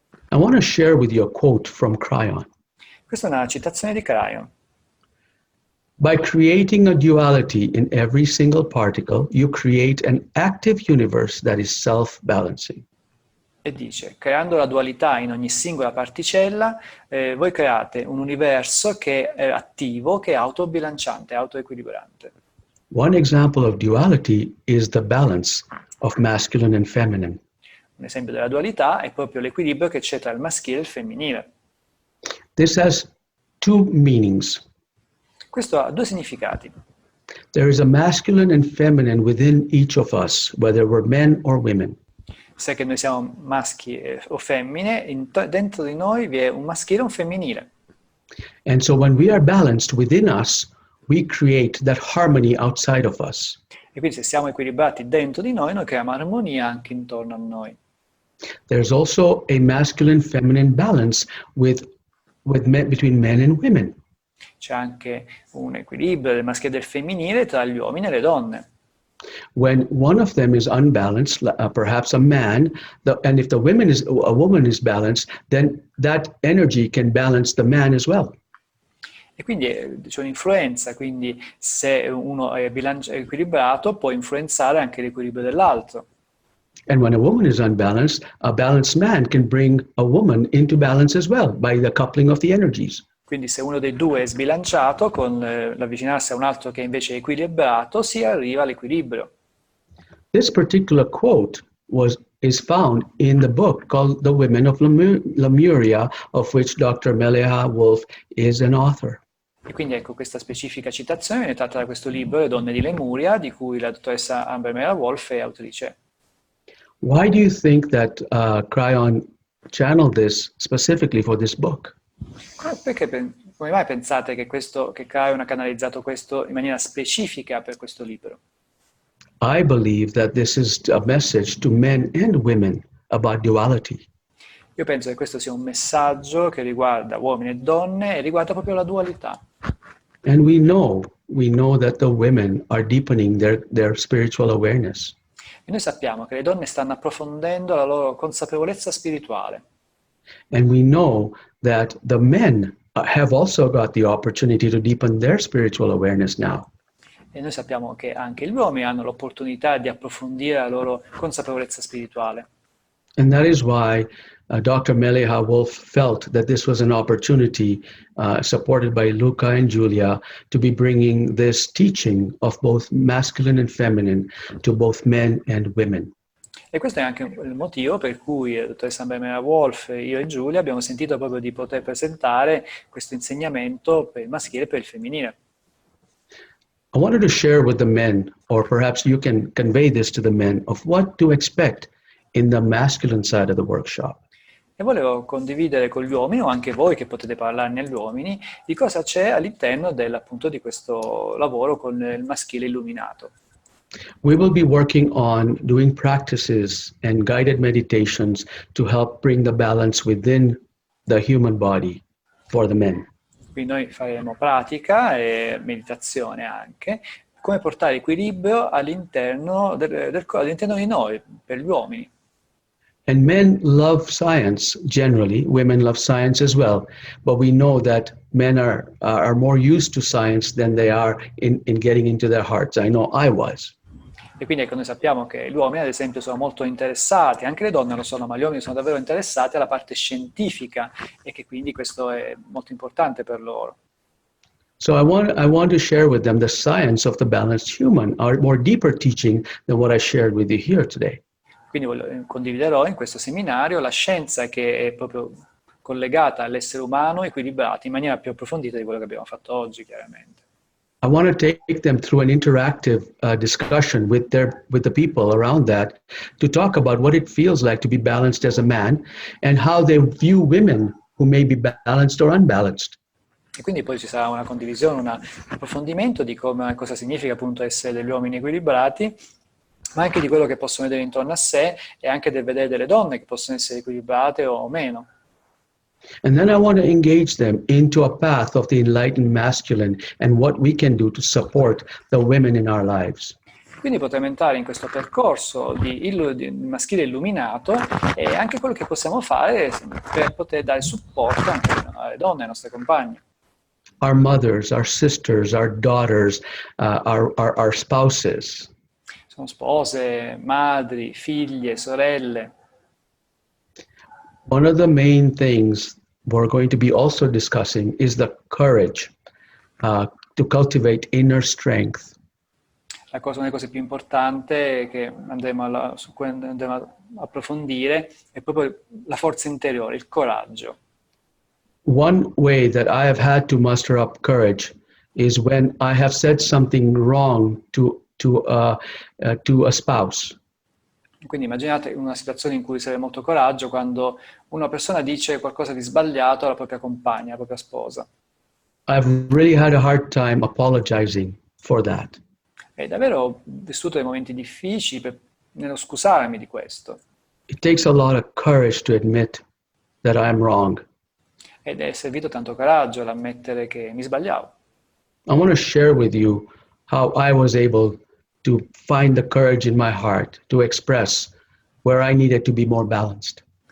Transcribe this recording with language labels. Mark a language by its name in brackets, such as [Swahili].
[English] I want to share with you a quote from Cryon. [Italian] Questa è una citazione di Cryon. [English] By creating a duality in every single particle, you create an active universe that is self-balancing. [Italian] E dice, creando la dualità in ogni singola particella, voi create un universo che è attivo, che è autobilanciante, autoequilibrante. [English] One example of duality is the balance of masculine and feminine. [Italian] Un esempio della dualità è proprio l'equilibrio che c'è tra il maschile e il femminile. [English] This has two meanings. [Italian] Questo ha due significati. [English] There is a masculine and feminine within each of us, whether we're men or women. [Italian] Se che noi siamo maschi o femmine, dentro di noi vi è un maschile e un femminile. [English] And so when we are balanced within us, we create that harmony outside of us. [Italian] E quindi se siamo equilibrati dentro di noi creiamo armonia anche intorno a noi. [English] There's also a masculine-feminine balance between men and women. [Italian] C'è anche un equilibrio del maschile e del femminile tra gli uomini e le donne. [English] When one of them is unbalanced, perhaps a man, and if a woman is balanced, then that energy can balance the man as well. [Italian] E quindi c'è un'influenza, quindi se uno è equilibrato può influenzare anche l'equilibrio dell'altro. [English] And when a woman is unbalanced, a balanced man can bring a woman into balance as well by the coupling of the energies. [Italian] Quindi se uno dei due è sbilanciato, con l'avvicinarsi a un altro che invece è equilibrato, si arriva all'equilibrio. [English] This particular quote is found in the book called The Women of Lemuria, of which Dr. Mele'ha Wolf is an author. [Italian] E quindi ecco, questa specifica citazione viene tratta da questo libro, Le donne di Lemuria, di cui la dottoressa Amber Mele'ha Wolf è autrice. [English] Why do you think that Cryon channeled this specifically for this book? [Italian] Perché, come mai pensate che Cryon ha canalizzato questo in maniera specifica per questo libro? [English] I believe that this is a message to men and women about duality. [Italian] Io penso che questo sia un messaggio che riguarda uomini e donne e riguarda proprio la dualità. [English] And we know that the women are deepening their spiritual awareness. [Italian] E noi sappiamo che le donne stanno approfondendo la loro consapevolezza spirituale. [English] And we know that the men have also got the opportunity to deepen their spiritual awareness now. [Italian] E noi sappiamo che anche gli uomini hanno l'opportunità di approfondire la loro consapevolezza spirituale. [English] And that is why Dr. Mele'ha Wolf felt that this was an opportunity, supported by Luca and Julia, to be bringing this teaching of both masculine and feminine to both men and women. [Italian] E questo è anche il motivo per cui la dottoressa Mele'ha Wolf, io e Giulia abbiamo sentito proprio di poter presentare questo insegnamento per il maschile e per il femminile. [English] I wanted to share with the men, or perhaps you can convey this to the men, of what to expect in the masculine side of the workshop. [Italian] E volevo condividere con gli uomini, o anche voi che potete parlarne agli uomini, di cosa c'è all'interno appunto di questo lavoro con il maschile illuminato. [English] We will be working on doing practices and guided meditations to help bring the balance within the human body for the men. [Italian] Quindi noi faremo pratica e meditazione anche, come portare equilibrio all'interno all'interno di noi, per gli uomini. [English] And men love science generally, women love science as well, but we know that men are more used to science than they are in getting into their hearts. I know I was. [Italian] E quindi ecco, noi sappiamo che gli uomini, ad esempio, sono molto interessati, anche le donne lo sono, ma gli uomini sono davvero interessati alla parte scientifica e che quindi questo è molto importante per loro. [English] So I want to share with them the science of the balanced human, our more deeper teaching than what I shared with you here today. [Italian] Quindi condividerò in questo seminario la scienza che è proprio collegata all'essere umano equilibrato in maniera più approfondita di quello che abbiamo fatto oggi, chiaramente. [English] I want to take them through an interactive discussion with the people around that to talk about what it feels like to be balanced as a man and how they view women who may be balanced or unbalanced. [Italian] E quindi poi ci sarà una condivisione, un approfondimento di cosa significa appunto essere degli uomini equilibrati, ma anche di quello che possono vedere intorno a sé e anche del vedere delle donne che possono essere equilibrate o meno. [English] And then I want to engage them into a path of the enlightened masculine and what we can do to support the women in our lives. [Italian] Quindi potremo entrare in questo percorso di maschile illuminato e anche quello che possiamo fare per poter dare supporto anche alle donne, alle nostre compagne. [English] Our mothers, our sisters, our daughters, our spouses. [Italian] Sono spose, madri, figlie, sorelle. [English] One of the main things we're going to be also discussing is the courage to cultivate inner strength. [Italian] Una delle cose più importanti che su cui andremo a approfondire è proprio la forza interiore, il coraggio. [English] One way that I have had to muster up courage is when I have said something wrong to a spouse. [Italian] Quindi immaginate una situazione in cui serve molto coraggio quando una persona dice qualcosa di sbagliato alla propria compagna, alla propria sposa. [English] I've really had a hard time apologizing for that. [Italian] E davvero ho vissuto dei momenti difficili nello scusarmi di questo. [English] It takes a lot of courage to admit that I'm wrong. [Italian] Ed è servito tanto coraggio all'ammettere che mi sbagliavo. [English] I want to share with you how I was able to find the courage in my heart to express where I needed to be more balanced.